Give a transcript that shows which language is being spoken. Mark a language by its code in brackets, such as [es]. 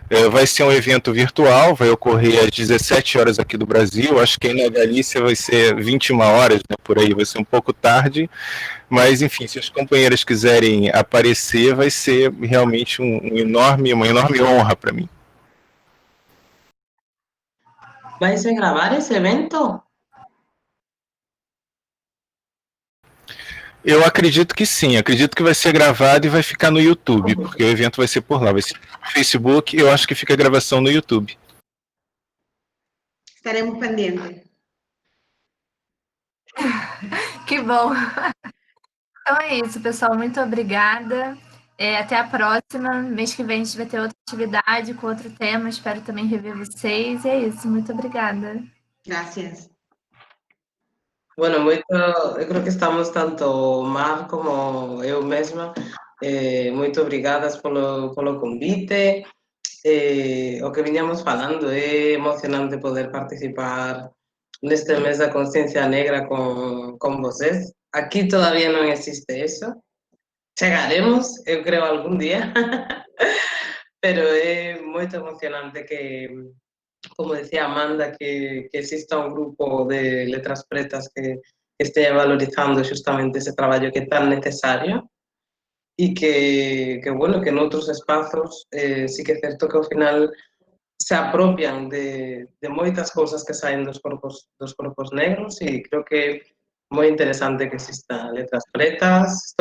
[pt] Vai ser um evento virtual, vai ocorrer às 17 horas aqui do Brasil, acho que aí na Galícia vai ser 21 horas, né, por aí, vai ser um pouco tarde, mas enfim, se as companheiras quiserem aparecer, vai ser realmente uma enorme honra para mim. [es] ¿Vais a grabar ese evento? [pt] Eu acredito que sim, acredito que vai ser gravado e vai ficar no YouTube, porque o evento vai ser por lá, vai ser no Facebook, eu acho que fica a gravação no YouTube. [es] Estaremos pendientes. [pt] Que bom! Então é isso, pessoal. Muito obrigada. Até a próxima. Mês que vem a gente vai ter outra atividade com outro tema. Espero também rever vocês. E é isso. Muito obrigada. [es] Gracias. [gl] Bueno, eu creo que estamos tanto Mar como eu mesma muito obrigadas polo convite. O que viñamos falando, é emocionante poder participar neste mes da Consciencia Negra con vocês. Aquí todavía non existe eso. Chegaremos, eu creo, algún día, pero é moito emocionante que, como decía Amanda, que exista un grupo de letras pretas que esté valorizando justamente ese traballo que é tan necesario e que bueno, que en outros espazos sí que é certo que ao final se apropian de moitas cousas que saen dos corpos negros e creo que é moi interesante que exista Letras Pretas.